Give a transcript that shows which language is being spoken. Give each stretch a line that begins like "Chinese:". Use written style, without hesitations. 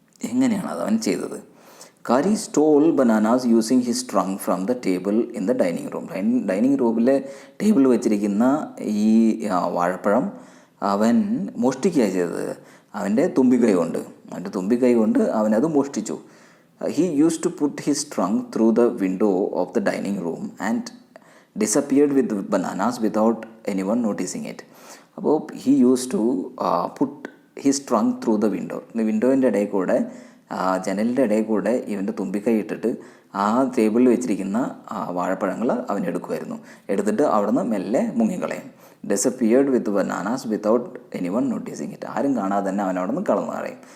Malayalam: എങ്ങനെയാണ് അത് അവൻ ചെയ്തത്?
English: Kari stole bananas using his trunk from the table in the dining room.
Malayalam: Dining റൂമിലെ ടേബിളിൽ വെച്ചിരിക്കുന്ന ഈ വാഴപ്പഴം അവൻ മോഷ്ടിക്കുകയാണ് ചെയ്തത് അവൻ്റെ തുമ്പിക്കൈ കൊണ്ട് അവനത് മോഷ്ടിച്ചു.
English: He used to put his trunk through the window of the dining room and disappeared with the bananas without anyone noticing it. അപ്പോൾ he used to put his trunk through the window.
Malayalam: വിൻഡോൻ്റെ ഇടയിൽ കൂടെ, ജനലിൻ്റെ ഇടയിൽ കൂടെ ഇവൻ്റെ തുമ്പിക്കൈ ഇട്ടിട്ട് ആ ടേബിളിൽ വെച്ചിരിക്കുന്ന വാഴപ്പഴങ്ങൾ അവൻ എടുത്തിട്ട് അവിടുന്ന് മെല്ലെ മുങ്ങിക്കളയും.
English: Disappeared with bananas without anyone noticing it.
Malayalam: ആരും കാണാതെ തന്നെ അവൻ അവിടെ നിന്ന് കളഞ്ഞു കളയും.